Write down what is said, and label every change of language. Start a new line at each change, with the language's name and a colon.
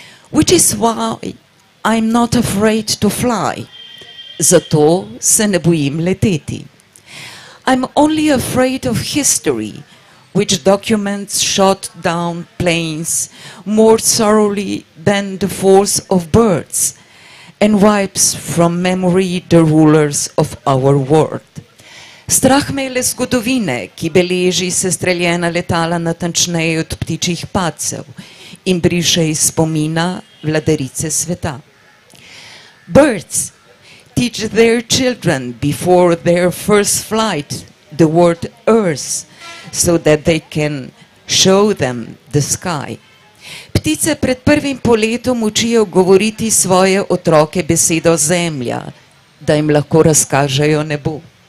English: Which is why I'm not afraid to fly,
Slovenian: zato se ne bojim leteti.
English: I'm only afraid of history, which documents shot down planes more thoroughly than the force of birds, and wipes from memory the rulers of our world.
Slovenian: Strah me je le zgodovine, ki beleži sestreljena letala natančneje od ptičjih padcev in briše iz spomina vladarice sveta.
English: Birds teach their children before their first flight the word earth, so that they can show them the sky.
Slovenian: Ptice pred prvim poletom učijo govoriti svoje otroke besedo zemlja, da jim lahko razkažejo nebo.